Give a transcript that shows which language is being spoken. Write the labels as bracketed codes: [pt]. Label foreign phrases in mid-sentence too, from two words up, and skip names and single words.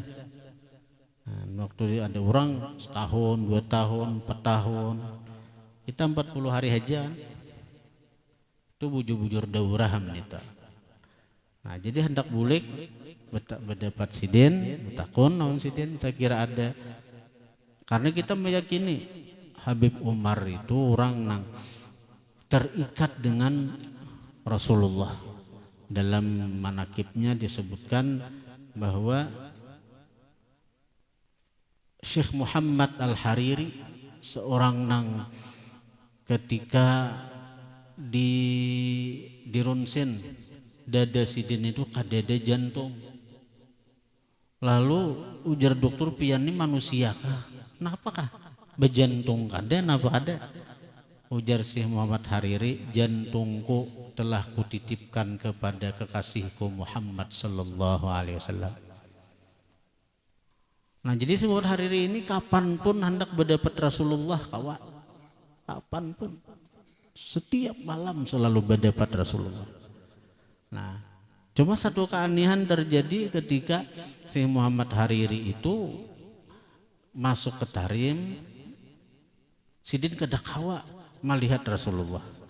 [id] Nah, waktu ada orang setahun, 2 tahun, 4 tahun, kita 40 hari aja. Itu bujur-bujur daurah kita. [bjn] Nah jadi hendak bulik berdapat sidin, betakun namun sidin, saya kira ada. [id] Karena kita meyakini Habib Umar itu orang yang terikat dengan Rasulullah. Dalam manakibnya disebutkan bahwa Syekh Muhammad Al-Hariri seorang nang ketika dirunsin dada sidin itu kadada jantung. Lalu ujar dokter, pian ini manusia kah? Kenapa kah? [bjn] Bejantung kada, napa ada? [id] Ujar Syekh Muhammad Hariri, jantungku telah kutitipkan kepada kekasihku Muhammad [ar] صلى الله عليه وسلم. [id] Nah jadi Syekh Muhammad Hariri ini kapanpun hendak berdapat Rasulullah kawan, kapanpun, setiap malam selalu berdapat Rasulullah. Nah cuma satu keanehan terjadi ketika Syekh Muhammad Hariri itu masuk ke Tarim, sidin kada kawa melihat Rasulullah.